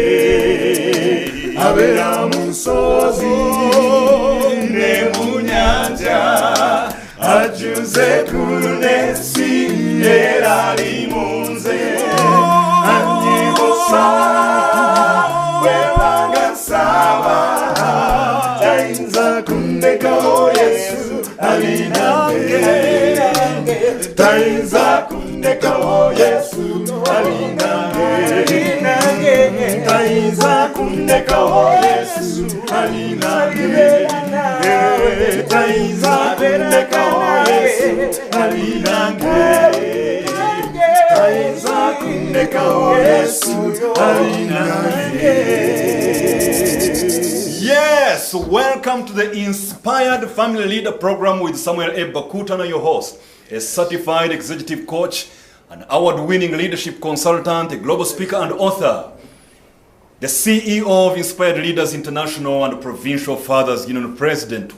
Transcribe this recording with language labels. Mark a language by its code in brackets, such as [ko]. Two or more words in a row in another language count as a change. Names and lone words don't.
[lg] abera musozi ne munyanja ajuze kulnesi erali munze anyimusa bwembanga nsaba taiza kundeka o Yesu alinange taiza kundeka o Yesu alinange taiza kundeka o Yesu alinange taiza kundeka o Yesu alinange taiza kundeka o Yesu alinange. [en] Yes, welcome to the Inspired Family Leader Program with Samuel A. Bakutana, your host, a certified executive coach, an award-winning leadership consultant, a global speaker and author, the CEO of Inspired Leaders International and Provincial Fathers Union President.